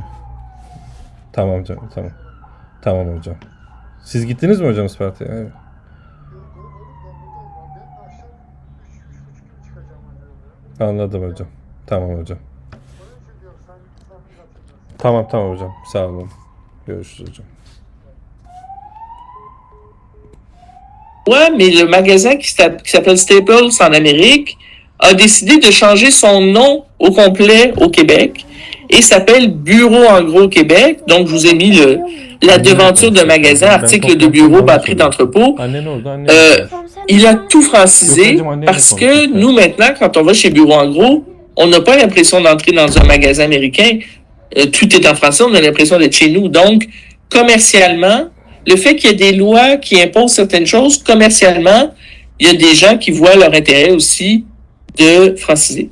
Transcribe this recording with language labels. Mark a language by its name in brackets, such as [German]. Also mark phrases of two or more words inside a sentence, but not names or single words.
[Turkish] Tamam hocam, tamam. Tamam hocam. Siz gittiniz mi hocam Isparta'ya? Evet. Anladım hocam. Tamam hocam. Tamam hocam. Sağ olun. Görüşürüz hocam. [French] Ouais, mais le magasin qui s'appelle Staples en Amérique a décidé de changer son nom au complet au Québec et s'appelle Bureau en gros Québec. Donc, je vous ai mis la devanture de magasin, article de bureau, batterie d'entrepôt. [Turkish] Annen orada, annen [French] Il a tout francisé parce que nous, maintenant, quand on va chez Bureau en gros, on n'a pas l'impression d'entrer dans un magasin américain. Tout est en français, on a l'impression d'être chez nous. Donc, commercialement, le fait qu'il y ait des lois qui imposent certaines choses, commercialement, il y a des gens qui voient leur intérêt aussi de franciser.